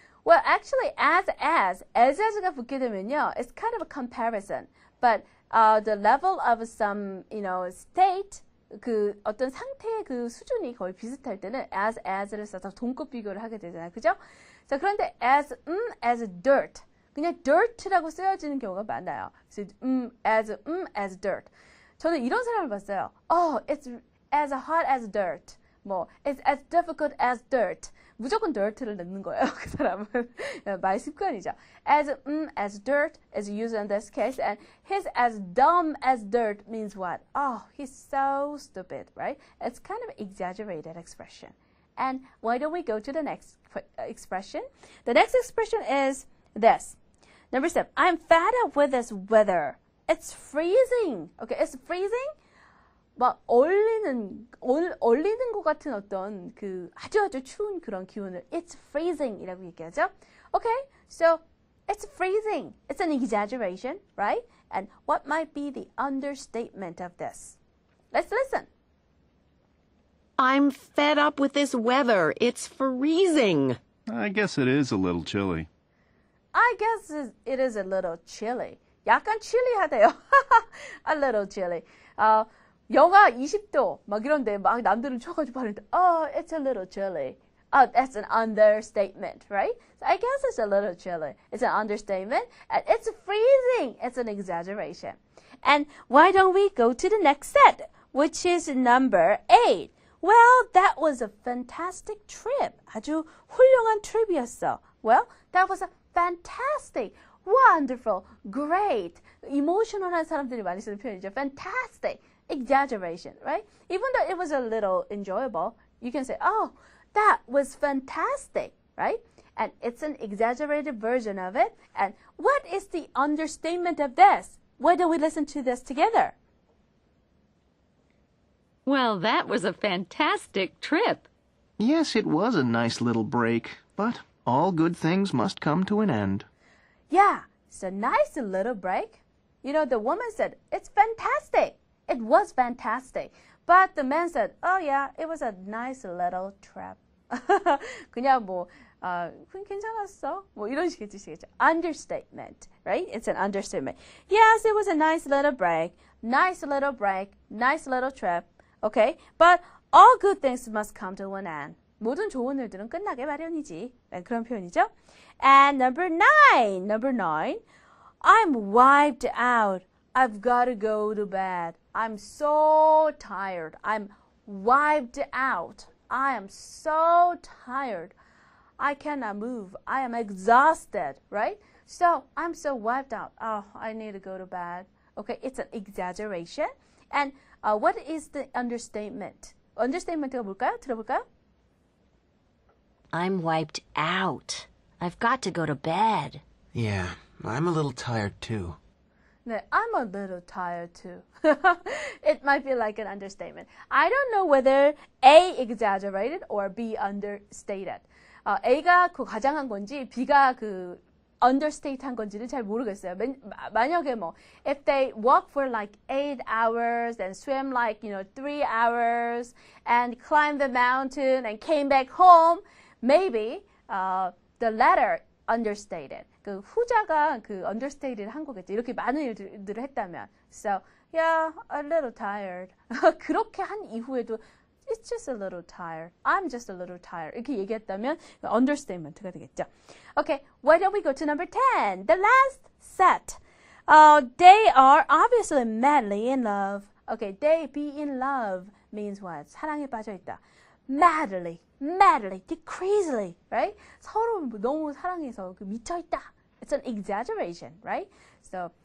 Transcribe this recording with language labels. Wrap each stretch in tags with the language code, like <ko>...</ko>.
<en>Well, actually, as가</en> <ko>붙게 되면요,</ko> <en>it's kind of a comparison. But the level of some, state,</en> <ko>그 어떤 상태의 그 수준이 거의 비슷할 때는 as를 써서 동급 비교를 하게 되잖아요. 그죠? 자, 그런데 as dirt. 그냥 dirt라고 쓰여지는 경우가 많아요. 그래서 as dirt. 저는 이런 사람을 봤어요.</ko> <en>Oh, it's as hot as dirt.</en> <ko>뭐,</ko> <en>it's as difficult as dirt.</en> <ko>무조건 dirt를 넣는 거예요. 그 사람은 말 습관이죠.</ko> <en>As dirt is used in this case, and he's as dumb as dirt means what? Oh, he's so stupid, right? It's kind of exaggerated expression. And why don't we go to the next expression? The next expression is this. Number 7. I'm fed up with this weather. It's freezing. Okay, it's freezing.</en> <ko>막 얼리는 것 같은 어떤 그 아주 추운 그런 기온을</ko> <en>it's freezing</en> <ko>이라고 얘기하죠.</ko> <en>Okay, so it's freezing. It's an exaggeration, right? And what might be the understatement of this? Let's listen. I'm fed up with this weather. It's freezing. I guess it is a little chilly. I guess it is a little chilly.</en> <ko>약간 chilly하대요.</ko> <en>A little chilly.</en> <ko>영하 20도 막 이런데 막 남들은 쳐가지고 하는데</ko> <en>it's a little chilly. That's an understatement, right? So I guess it's a little chilly. It's an understatement. And it's freezing. It's an exaggeration. And why don't we go to the next set, which is number 8. Well, that was a fantastic trip.</en> <ko>아주 훌륭한 trip이었어.</ko> <en>Well, that was a fantastic, wonderful, great, emotional한</en> <ko>사람들이 많이 쓰는 표현이죠.</ko> <en>Fantastic. Exaggeration, right? Even though it was a little enjoyable, you can say, oh, that was fantastic, right? And it's an exaggerated version of it. And what is the understatement of this? Why don't we listen to this together? Well, that was a fantastic trip. Yes, it was a nice little break, but all good things must come to an end. Yeah, it's a nice little break. The woman said, it's fantastic. It was fantastic. But the man said, oh yeah, it was a nice little trip.</en> <ko>그냥 괜찮았어. 이런 식의 뜻이겠죠.</ko> <en>Understatement, right? It's an understatement. Yes, it was a nice little break. Nice little break. Nice little trip. Okay? But all good things must come to an end.</en> <ko>모든 좋은 일들은 끝나게 마련이지. 그런 표현이죠.</ko> <en>And number 9. I'm wiped out. I've got to go to bed. I'm so tired. I'm wiped out. I am so tired. I cannot move. I am exhausted, right? So I'm so wiped out. Oh, I need to go to bed. Okay, it's an exaggeration. And what is the understatement?</en> <ko>Understatement가 뭘까요? 들어볼까요?</ko> <en>I'm wiped out. I've got to go to bed. Yeah, I'm a little tired too.</en> <ko>네,</ko> <en>I'm a little tired too. It might be like an understatement. I don't know whether A exaggerated or B understated.</en> <ko>A가 그 과장한 건지 B가 그 understate한 건지는 잘 모르겠어요. 만약에</ko> <en>if they walk for like 8 hours and swim like 3 hours and climb the mountain and came back home, maybe the latter understated.</en> <ko>그 후자가 그 understated 한 거겠죠. 이렇게 많은 일들을 했다면.</ko> <en>So, yeah, a little tired.</en> <ko>그렇게 한 이후에도</ko> <en>it's just a little tired. I'm just a little tired.</en> <ko>이렇게 얘기했다면 understatement가 되겠죠.</ko> <en>Okay, why don't we go to number 10? The last set. They are obviously madly in love. Okay, they be in love means what?</en> <ko>사랑에 빠져 있다.</ko> <en>Madly, crazily, right?</en> <ko>서로 너무 사랑해서 미쳐 있다.</ko> <en>It's an exaggeration, right? So</en>